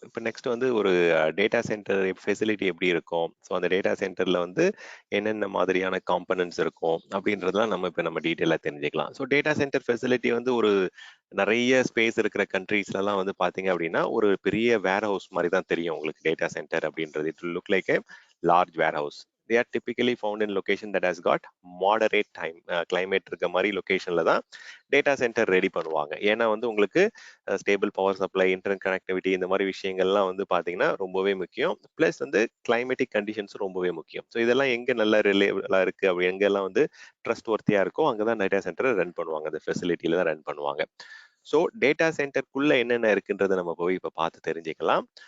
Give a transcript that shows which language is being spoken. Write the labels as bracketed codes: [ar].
[ta] இப்போ நெக்ஸ்ட் வந்து ஒரு டேட்டா சென்டர் ஃபெசிலிட்டி எப்படி இருக்கும், ஸோ அந்த டேட்டா சென்டர்ல வந்து என்னென்ன மாதிரியான காம்பனன்ட்ஸ் இருக்கும் அப்படின்றதெல்லாம் நம்ம இப்போ நம்ம டீட்டெயிலாக தெரிஞ்சுக்கலாம். ஸோ டேட்டா சென்டர் ஃபெசிலிட்டி வந்து ஒரு நிறைய ஸ்பேஸ் இருக்கிற கண்ட்ரீஸ்லாம் வந்து பார்த்தீங்க அப்படின்னா ஒரு பெரிய வேர் ஹவுஸ் மாதிரி தான் தெரியும் உங்களுக்கு டேட்டா சென்டர் அப்படின்றது. [en] It look like a large warehouse. They are typically found in location that has got moderate time climate [ta] இருக்க மாதிரி லொகேஷன்ல தான் டேட்டா சென்டர் ரெடி பண்ணுவாங்க. ஏன்னா வந்து உங்களுக்கு stable power supply, internet connectivity இந்த மாதிரி விஷயங்கள்லாம் வந்து பாத்தீங்கன்னா ரொம்பவே முக்கியம். பிளஸ் வந்து கிளைமேட்டிக் கண்டிஷன்ஸ் ரொம்பவே முக்கியம். ஸோ இதெல்லாம் எங்க நல்ல ரிலேபிளா இருக்கு, அப்படி எங்கெல்லாம் வந்து ட்ரஸ்ட் ஒர்த்தியா இருக்கோ அங்கதான் டேட்டா சென்டரை ரன் பண்ணுவாங்க, அந்த ஃபெசிலிட்டியில தான் ரன் பண்ணுவாங்க. ஸோ டேட்டா சென்டருக்குள்ள என்னென்ன இருக்குன்றதை நம்ம போய் இப்போ பார்த்து தெரிஞ்சுக்கலாம்.